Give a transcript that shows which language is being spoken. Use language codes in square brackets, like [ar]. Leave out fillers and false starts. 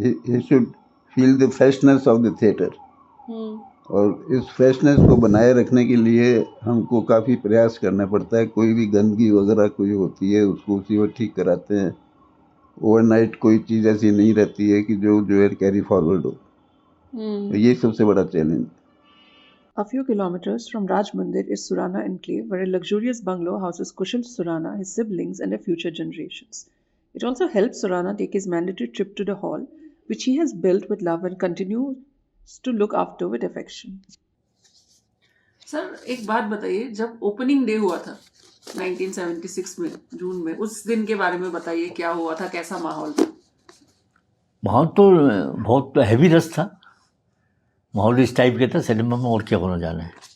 [en] He should feel the freshness of the theatre. [hi] और इस freshness को बनाए रखने के लिए हमको काफ़ी प्रयास करना पड़ता है। कोई भी गंदगी वगैरह कोई होती है उसको उसी वक्त ठीक कराते हैं। ओवरनाइट कोई चीज़ ऐसी नहीं रहती है कि जो है कैरी फॉरवर्ड हो। तो ये सबसे बड़ा challenge. [en] A few kilometers from Raj Mandir is Surana Enclave, where a luxurious bungalow houses Kushal Surana, his siblings, and their future generations. It also helps Surana take his mandatory trip to the hall, which he has built with love and continues to look after with affection. [hi] Sir, एक बात बताइए, जब opening day हुआ था 1976 में जून में, उस दिन के बारे में बताइए, क्या हुआ था, कैसा माहौल था? माहौल तो बहुत हैवी रस था। माहौल इस टाइप के था सिनेमा में, और क्या होना जाना है।